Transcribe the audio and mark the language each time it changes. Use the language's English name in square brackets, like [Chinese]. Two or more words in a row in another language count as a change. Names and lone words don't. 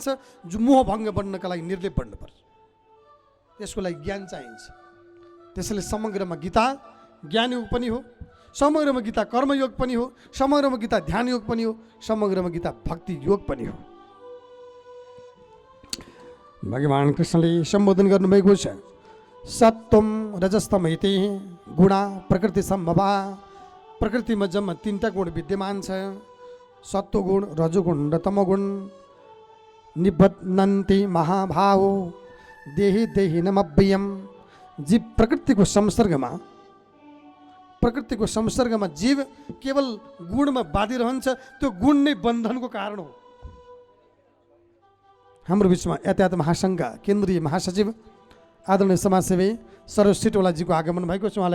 [Nepali] जो मोह भङ्ग बन्नका लागि निर्लेप बन्नुपर्छ। त्यसको लागि ज्ञान चाहिन्छ। त्यसैले समग्रमा गीता ज्ञान योग पनि हो, समग्रमा गीता कर्मयोग पनि हो, समग्रमा गीता ध्यान योग पनि हो, समग्रमा गीता भक्ति योग पनि हो। भगवान कृष्णले सम्बोधन गर्नुभएको छ [Sanskrit] सत्वम रजस्तम इति गुणा प्रकृति सम्भवा। [Nepali] प्रकृतिमा जम्मा 3टा गुण विद्यमान छ, सत्वगुण, रजोगुण र तमोगुण। [Sanskrit] निबध्नन्ति महाभाव देहि देहि नमव्ययम्। [Nepali] जीव प्रकृतिको संसर्गमा जीव केवल गुणमा बाँधिरहन्छ। त्यो गुण नै बन्धनको कारण हो। हाम्रो बिचमा यातायात महासङ्घका केन्द्रीय महासचिव आदरणीय समाजसेवी सरोज सिटोलाजीको आगमन भएको छ।